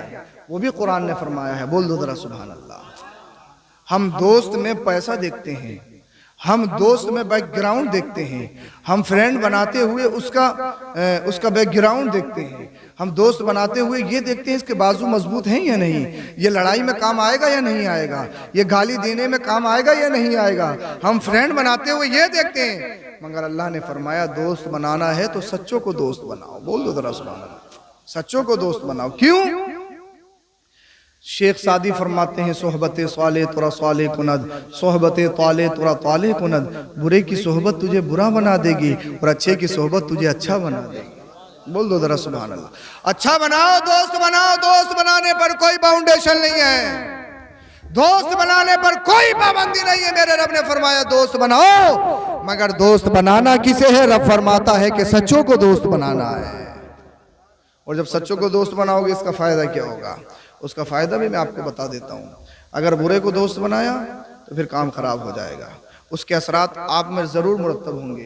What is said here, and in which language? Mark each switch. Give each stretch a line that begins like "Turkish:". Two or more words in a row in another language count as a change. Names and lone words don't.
Urdu: وہ بھی قرآن نے فرمایا ہے، بول دو ذرا
Arabic: سبحان اللہ۔
Urdu: ہم دوست میں پیسہ دیکھتے ہیں، ہم دوست میں بیک گراؤنڈ دیکھتے ہیں، ہم فرینڈ بناتے ہوئے اس کا بیک گراؤنڈ دیکھتے ہیں، ہم دوست بناتے ہوئے یہ دیکھتے ہیں اس کے بازو مضبوط ہیں یا نہیں، یہ لڑائی میں کام آئے گا یا نہیں آئے گا، یہ گالی دینے میں کام آئے گا یا نہیں آئے گا۔ ہم فرینڈ بناتے ہوئے یہ دیکھتے ہیں، مگر اللہ نے فرمایا دوست بنانا ہے تو سچوں کو دوست بناؤ۔ بول دو ذرا
Arabic: سبحان اللہ،
Urdu: سچوں کو دوست بناؤ۔ کیوں؟ شیخ سعدی فرماتے ہیں
Persian: صحبت صالح ترا صالح کند، صحبت طالح ترا طالح کند۔
Urdu: برے کی صحبت تجھے برا بنا دے گی اور اچھے کی صحبت تجھے اچھا بنا دے گی۔ بول دو ذرا
Arabic: سبحان اللہ۔
Urdu: اچھا بناؤ، دوست بناؤ، دوست بنانے پر کوئی باؤنڈیشن نہیں ہے۔ دوست بنانے پر کوئی پابندی نہیں ہے۔ میرے رب نے فرمایا دوست بناؤ، مگر دوست بنانا کسے ہے? رب فرماتا ہے کہ سچوں کو دوست بنانا ہے۔ اور جب سچوں کو دوست بناؤ گے اس کا فائدہ کیا ہوگا? اس کا فائدہ بھی میں آپ کو بتا دیتا ہوں۔ اگر برے کو دوست بنایا تو پھر کام خراب ہو جائے گا، اس کے اثرات آپ میں ضرور مرتب ہوں گے.